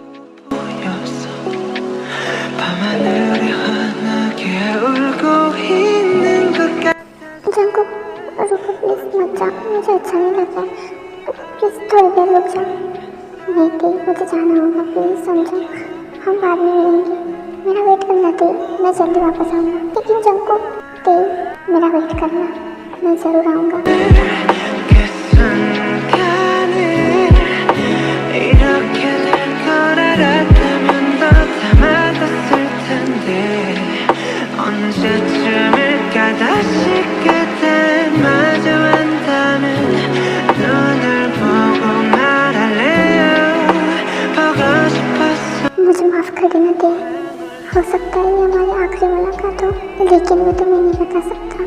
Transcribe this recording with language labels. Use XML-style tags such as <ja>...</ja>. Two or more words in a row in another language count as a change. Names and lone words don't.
<hi>जंकुक, रुको प्लीज, मत जाओ, मुझे अच्छा नहीं लग रहा है। प्लीज थोड़ी देर रुक जाओ। नहीं थी, मुझे जाना होगा, प्लीज समझो, हम बाद में मिलेंगे। मेरा वेट करना थी, मैं जल्दी वापस आऊँगा। लेकिन जंकुक, थी, मेरा वेट करना, मैं ज़रूर आऊँगा।</hi> <ko>언제쯤일까 다시 그댈 마주한다면 눈을 보고 말할래요 보고 싶었어।</ko> <hi>मुझे माफ़ कर देना दे, हो सकता है ये हमारी आखिरी मुलाकात हो, लेकिन मैं तुम्हें नहीं बता सकता।</hi>